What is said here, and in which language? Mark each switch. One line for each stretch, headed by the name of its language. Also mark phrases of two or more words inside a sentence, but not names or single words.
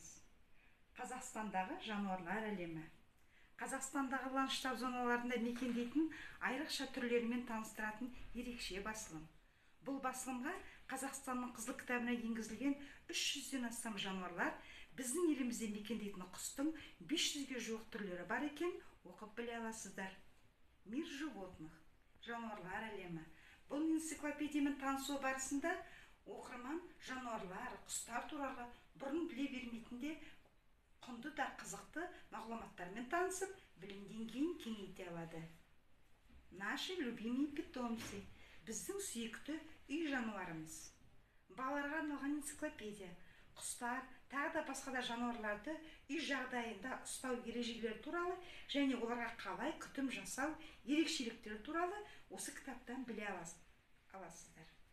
Kazakh: Қазақстандағы жануарлар әлемі. Қазақстандағы ландшафт зоналарында мекендейтін айрықша түрлерімен таныстыратын ерекше басылым. Бұл басылымға Қазақстанның қызыл кітабына енгізілген 300-ден астам жануарлар, біздің елімізде мекендейтін құстың 500-ге жуық түрлері бар екен, оқып біле аласыздар.
Russian: Мир животных,
Kazakh: жануарлар әлемі. Бұл энциклопедиямен танысу барысында оқырман жануарлар, құстар туралы бұрын біле бермейтінде құнды да қызықты мағлұматтармен танысып, білім деңгейін кеңейте алады.
Russian: Наши любимые питомцы,
Kazakh: біздің сүйікті үй жануарымыз. Балаларға арналған энциклопедия. Құстар, тағы да басқа да жануарларды үй жағдайында ұстау ережелері туралы және оларға қалай күтім жасау ерекшеліктері туралы осы кітаптан біле аласыздар.